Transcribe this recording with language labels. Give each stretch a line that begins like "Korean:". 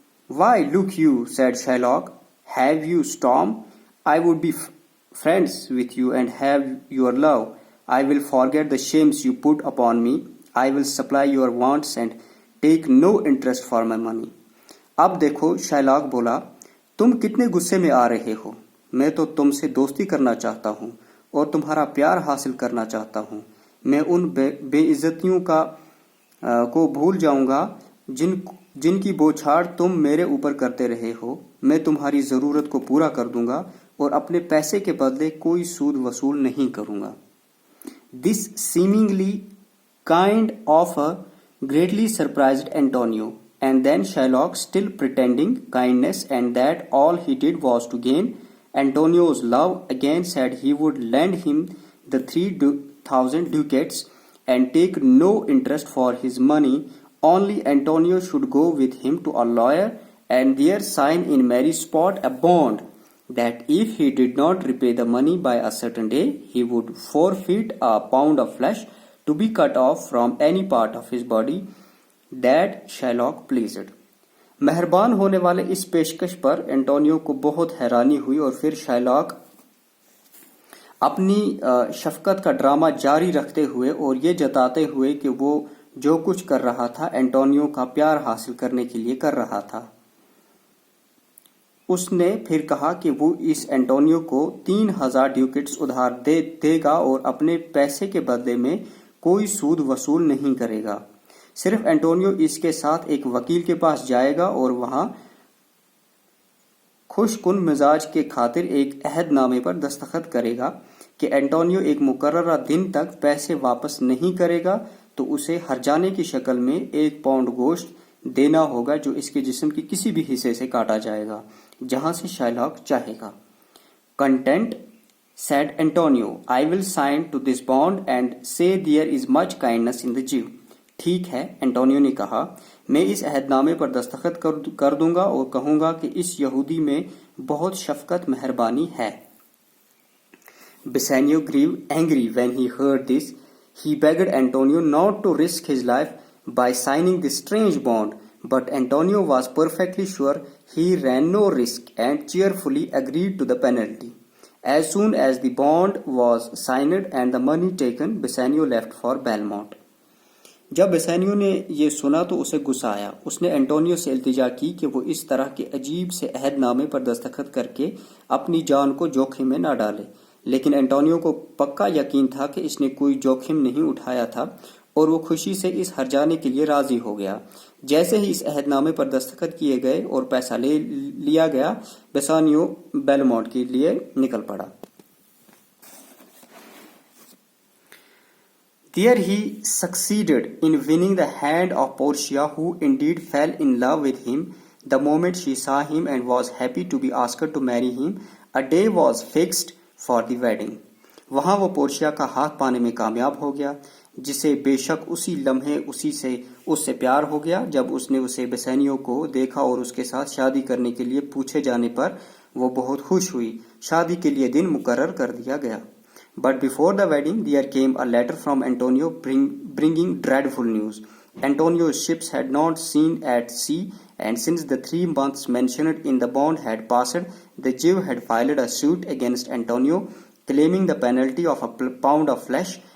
English: Why look you, said Shylock. Have you storm? I would be friends with you and have your love. I will forget the shames you put upon me. I will supply your wants and take no interest for my money.
Hindi: अब देखो, Shylock बोला, तुम कितने गुस्से में आ रहे हो। मैं तो तुमसे दोस्ती करना चाहता हूँ और तुम्हारा प्यार हासिल करना चाहता हूँ। मैं उन बेइज्जतियों को भूल जाऊंगा जिनकी बौछार तुम मेरे ऊपर करते रहे हो। मैं तुम्हारी ज़रूरत को पूरा कर दूंगा और अपने पैसे के बदले कोई सूद वसूल नहीं करूंगा।
English: This seemingly kind offer greatly surprised Antonio, and then Shylock, still pretending kindness and that all he did was to gain Antonio's love, again said he would lend him the 3,000 ducats and take no interest for his money, only Antonio should go with him to a lawyer and there sign in marriage spot a bond that if he did not repay the money by a certain day, he would forfeit a pound of flesh to be cut off from any part of his body that Shylock pleased.
Hindi: मेहरबान होने वाले इस पेशकश पर Antonio को बहुत हैरानी हुई और फिर शाइलॉक अपनी शफकत का ड्रामा जारी रखते हुए और ये जताते हुए कि वो जो कुछ कर रहा था एंटोनियो का प्यार हासिल करने के लिए कर रहा था, उसने फिर कहा कि वो इस एंटोनियो को 3,000 ड्यूकेट्स उधार देगा और अपने पैसे के बदले में कोई सूद वसूल नहीं करेगा। सिर्फ एंटोनियो इसके साथ एक वकील के पास जाएगा और वहां खुशकुन मिजाज के खातिर एक अहदनामे पर दस्तखत करेगा कि एंटोनियो एक मुकर्ररा दिन तक पैसे वापस नहीं करेगा तो उसे हर्जाने की शक्ल में 1 पाउंड गोश्त देना होगा जो इसके जिस्म के किसी भी हिस्से से काटा जाएगा जहां से शाइलॉक चाहेगा।
English: Content, said Antonio, I will sign to this bond and say there is much kindness in the Jew.
Hindi: ठीक है, एंटोनियो ने कहा, मैं इस अहदनामे पर दस्तखत कर दूंगा और कहूंगा कि इस यहूदी में बहुत शफकत मेहरबानी है।
English: Bassanio grew angry when he heard this. He begged Antonio not to risk his life by signing this strange bond, but Antonio was perfectly sure he ran no risk and cheerfully agreed to the penalty. As soon as the bond was signed and the money taken, Bassanio left for Belmont.
Hindi: जब बेसानियो ने ये सुना तो उसे गुस्सा आया। उसने Antonio से इल्तिजा की कि वो इस तरह के अजीब से अहदनामे पर दस्तखत करके अपनी जान को जोखिम में न डाले, लेकिन एंटोनियो को पक्का यकीन था कि इसने कोई जोखिम नहीं उठाया था और वो खुशी से इस हर्जाने के लिए राजी हो गया। जैसे ही इस अहदनामे पर दस्तखत किए गए और पैसा ले लिया गया, बेसानियो बेलमोंट के लिए निकल पड़ा।
English: There he succeeded in winning the hand of Portia, who indeed fell in love with him the moment she saw him and was happy to be asked to marry him. A day was fixed for the wedding.
Hindi: वहां वो Portia का हाथ पाने में कामयाब हो गया, जिसे बेशक उसी लम्हे उससे प्यार हो गया जब उसने उसे बेसानियो को देखा और उसके साथ शादी करने के लिए पूछे जाने पर वो बहुत खुश हुई। शादी के लिए दिन मुकर्रर कर दिया गया।
English: But before the wedding, there came a letter from Antonio bringing dreadful news. Antonio's ships had not seen at sea, and since the 3 months mentioned in the bond had passed, the Jew had filed a suit against Antonio, claiming the penalty of a pound of flesh.